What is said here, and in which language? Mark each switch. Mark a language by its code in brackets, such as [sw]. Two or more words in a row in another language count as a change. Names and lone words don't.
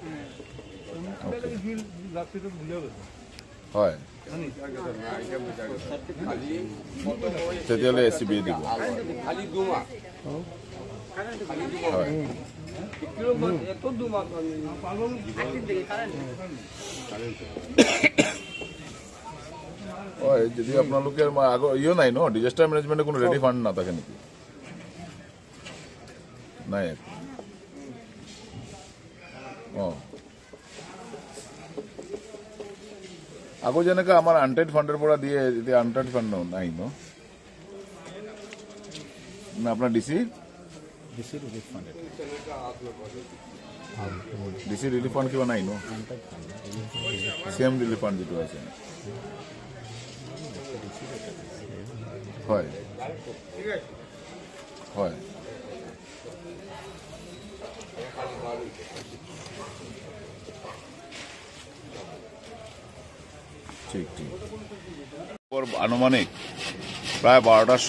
[as] হয় তেতিয়াহ'লে এচিবি দিব হয় যদি আপোনালোকে ইয়ে নাই ন [en] disaster management [as] কোনো [en] ready fund [as] না থাকে নাকি নাই আগো যেনেকে আমার [en] untied fund [as] পৰা দিয়ে এতিয়া [en] untied fund [as] নাই ন না আপনার ডিসি [en] relief fund [as] কিবা নাই ন [en] same relief fund [as] যেটো আছে হয় হয় ঠিক আনুমানিক প্রায় 12টার